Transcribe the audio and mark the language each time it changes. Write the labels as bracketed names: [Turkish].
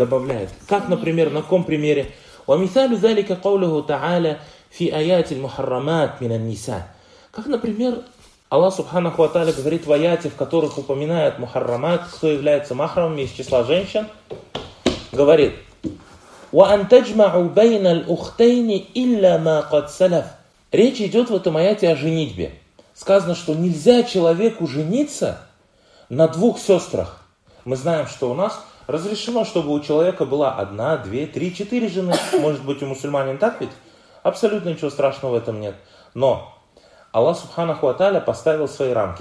[Russian] Добавляет. Как, например, на каком примере? [Arabic] وَمِثَالُ ذَلِكَ قَوْلُهُ تَعَالَى فِي آيَاتِ الْمُحَرَّمَاتِ مِنَ النِّسَاءِ [Russian] Как, например, Аллах Субханаху Ва Тааля говорит в аяте, в которых упоминает мухаррамат, кто является махрамами из числа женщин, говорит... [Arabic] وَأَن تَجْمَعُوا بَيْنَ الْأُخْتَيْنِ إِلَّا مَا قَدْ سَلَفْ [Russian] Речь идет в этом аяте о женитьбе. Сказано, что нельзя человеку жениться на двух сестрах. Мы знаем, что у нас Разрешено, чтобы у человека была одна, две, три, четыре жены. Может быть, у мусульманин так ведь? Абсолютно ничего страшного в этом нет. Но Аллах Субханаху ва Тааля поставил свои рамки.